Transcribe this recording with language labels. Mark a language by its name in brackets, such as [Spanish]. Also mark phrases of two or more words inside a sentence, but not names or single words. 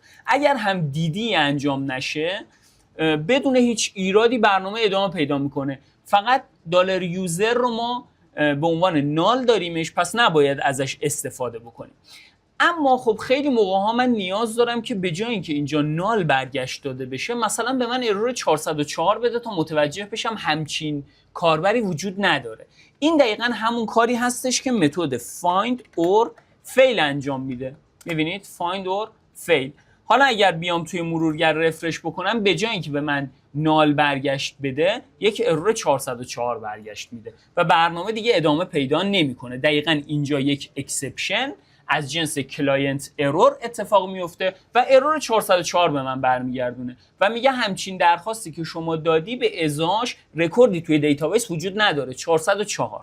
[Persian] اگر هم دیدی انجام نشه بدون هیچ ایرادی برنامه ادامه پیدا میکنه، فقط [English] $user [Persian] رو ما به عنوان نال داریمش، پس نباید ازش استفاده بکنیم. اما خب خیلی موقع ها من نیاز دارم که به جای اینکه اینجا نال برگشت داده بشه مثلا به من ارور 404 بده تا متوجه بشم همچین کاربری وجود نداره. این دقیقاً همون کاری هستش که متد [English] find or fail [Persian] انجام میده. [English] میبینید find or fail. [Persian] حالا اگر بیام توی مرورگر رفرش بکنم به جای اینکه به من نال برگشت بده یک ارور 404 برگشت میده و برنامه دیگه ادامه پیدا نمیکنه. دقیقاً اینجا یک اکسپشن از جنس [English] client error [Persian] اتفاق میفته و ارور 404 به من برمیگردونه و میگه همچین درخواستی که شما دادی به ازاش رکوردی توی دیتابیس وجود نداره، 404.